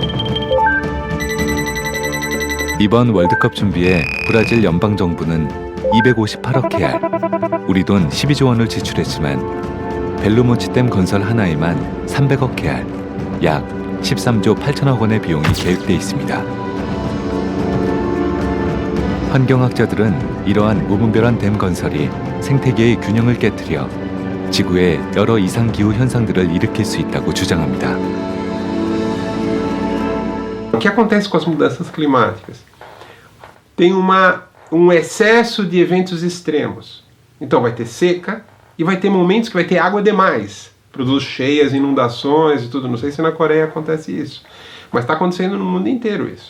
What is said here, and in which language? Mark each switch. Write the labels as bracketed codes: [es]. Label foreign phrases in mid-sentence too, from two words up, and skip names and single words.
[ko] 이번 월드컵 준비에 브라질 연방정부는 258억 케알, 우리 돈 12조 원을 지출했지만 벨로몬치 댐 건설 하나에만 300억 케알, 약 13조 8천억 원의 비용이 계획돼 있습니다. 환경학자들은 이러한 무분별한 댐 건설이 생태계의 균형을 깨뜨려 지구에 여러 이상기후 현상들을 일으킬 수 있다고 주장합니다. [pt] O que acontece com as mudanças climáticas? Tem excesso de eventos extremos. Então vai ter seca e vai ter momentos que vai ter água demais. Produz cheias, inundações e tudo. Não sei se na Coreia acontece isso, mas está acontecendo no mundo inteiro isso.